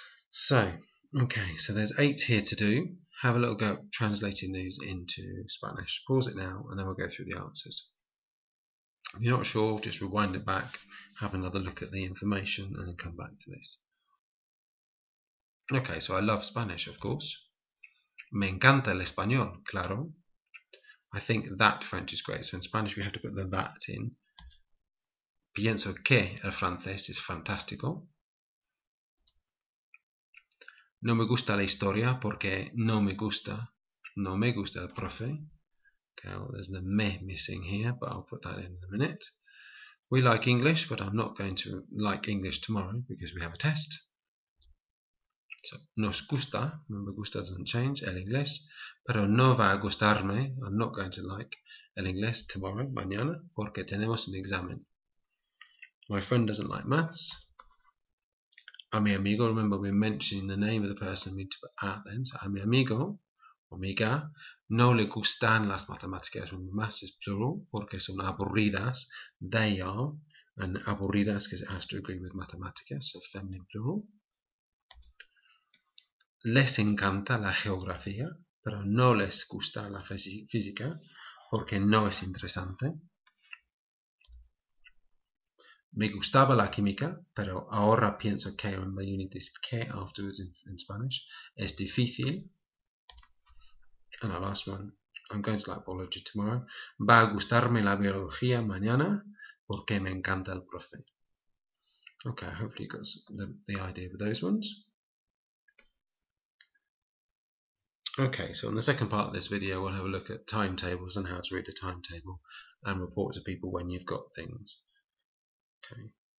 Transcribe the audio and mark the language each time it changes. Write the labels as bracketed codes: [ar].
[en] So, okay, so there's 8 here to do. Have a little go at translating these into Spanish. Pause it now, and then we'll go through the answers. If you're not sure, just rewind it back, have another look at the information, and then come back to this. Okay, so I love Spanish, of course. [es] Me encanta el español, claro. [en] I think that French is great. So in Spanish we have to put the that in. [es] Pienso que el francés es fantástico. No me gusta la historia porque no me gusta el profe. [en] Okay, well, there's the me missing here, but I'll put that in a minute. We like English, but I'm not going to like English tomorrow because we have a test. [es] So, nos gusta, [en] remember [es] gusta [en] doesn't change, [es] el inglés, pero no va a gustarme, [en] I'm not going to like [es] el inglés [en] tomorrow, [es] mañana, porque tenemos un examen. [en] My friend doesn't like maths. [es] A mi amigo, [en] remember we're mentioning the name of the person, we need to put at then, so [es] a mi amigo, o amiga, no le gustan las matemáticas. [en] Remember, maths is plural, [es] porque son aburridas, [en] they are, and aburridas because it has to agree with matemáticas, so feminine plural. [es] Les encanta la geografía, pero no les gusta la física porque no es interesante. Me gustaba la química, pero ahora pienso que, [en] remember you need this que afterwards in Spanish, [es] es difícil. [en] And our last one, I'm going to like biology tomorrow. [es] Va a gustarme la biología mañana porque me encanta el profe. [en] Okay, hopefully you got the idea with those ones. Okay, so in the second part of this video we'll have a look at timetables and how to read a timetable and report to people when you've got things. Okay.